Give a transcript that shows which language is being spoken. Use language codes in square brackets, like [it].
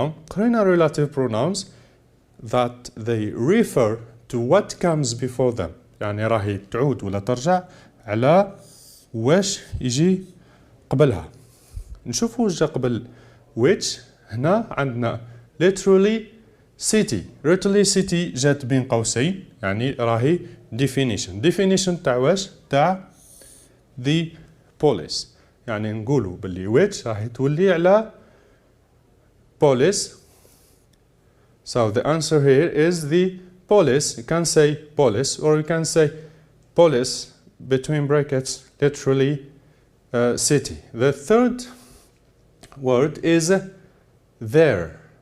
[en] قرينا relative pronouns that they refer to what comes before them. [ar] يعني راهي تعود ولا ترجع على واش يجي قبلها. نشوفوا وش جا قبل which. هنا عندنا literally city جات بين قوسين يعني راهي definition تاع واش؟ تاع the police. يعني نقولوا باللي which راهي تولي على police. [en] So the answer here is the police. You can say police or you can say police between brackets literally city. The third word is there.